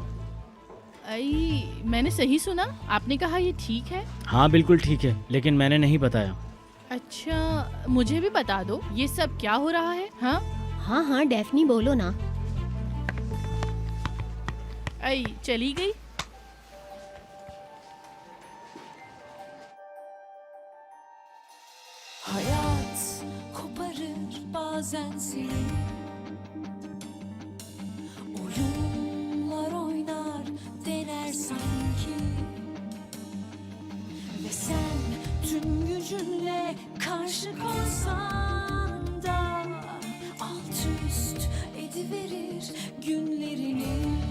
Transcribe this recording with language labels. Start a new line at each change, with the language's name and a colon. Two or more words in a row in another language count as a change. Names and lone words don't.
Hindi: मैंने सही सुना? आपने कहा ये ठीक है? हाँ बिल्कुल ठीक है, लेकिन मैंने नहीं बताया। अच्छा, मुझे भी बता दो ये सब क्या हो रहा है? हाँ हाँ हाँ, डेफनी बोलो ना। चली गई।
Turkish: Hayat koparır bazen seni, oyunlar oynar dener sanki, ve sen tüm gücünle karşı koysan da alt üst ediverir günlerini.